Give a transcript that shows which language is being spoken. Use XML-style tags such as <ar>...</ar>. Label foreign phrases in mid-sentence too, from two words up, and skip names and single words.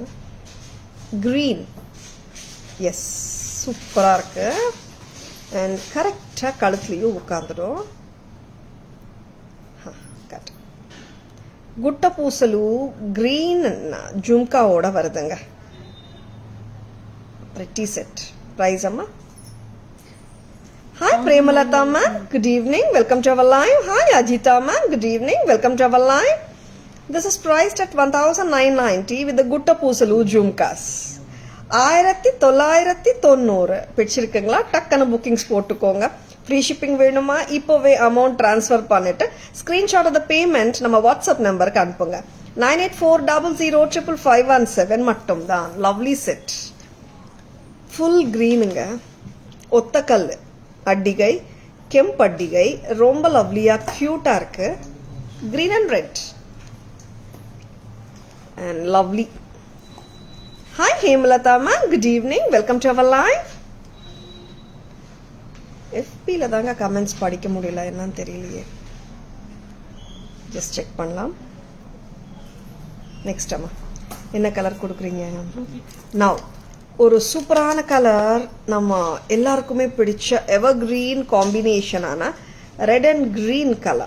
<ta>கிரீன், எஸ், சூப்பரா இருக்கு. அண்ட் கரெக்டா கழுத்துலயும் உட்காந்துடும். குட்ட பூசலு கிரீன் ஜும்காவோட வருதுங்க. பிரிட்டி செட். பிரைஸ் அம்மா?</ta> <en>Hi Premalata ma'am, good evening, welcome to our live. Hi Ajita ma'am, good evening, welcome to our live. This is priced at 1990 with the</en> <ta>Gutta Pusalu</ta> <en>Jumkas.</en> <ta>1990 பிடிச்சிருக்குங்களா? டக்குன்னு புக்கிங்ஸ் போட்டுக்கோங்க. ஃப்ரீ ஷிப்பிங் வேணுமா? இப்போவே அமௌண்ட் ட்ரான்ஸ்ஃபர் பண்ணிட்டு ஸ்கிரீன்ஷாட் ஆஃப் த பேமெண்ட் நம்ம வாட்ஸ்அப் நம்பருக்கு அனுப்புங்க. 9840055517 மட்டும்தான். லவ்லி செட், ஃபுல் கிரீனுங்க, ஒத்தக்கல் அட்டிகை, கெம்பட்டிகை, ரொம்ப லவ்லியா கியூட்டா இருக்கு. கிரீன் அண்ட் ரெட் அண்ட் லவ்லி. Hi Hemalata ma'am, good evening. Welcome to our live. FB ல தாங்க கமெண்ட்ஸ் படிக்க முடியல, என்னன்னு தெரியலையே. ஜஸ்ட் செக் பண்ணலாம். நெக்ஸ்ட் அம்மா என்ன கலர் கொடுக்குறீங்க? நவ் ஒரு சூப்பரான கலர், நம்ம எல்லாருக்குமே பிடிச்ச எவர் கிரீன் காம்பினேஷனான ரெட் அண்ட் கிரீன் கலர்.</ta>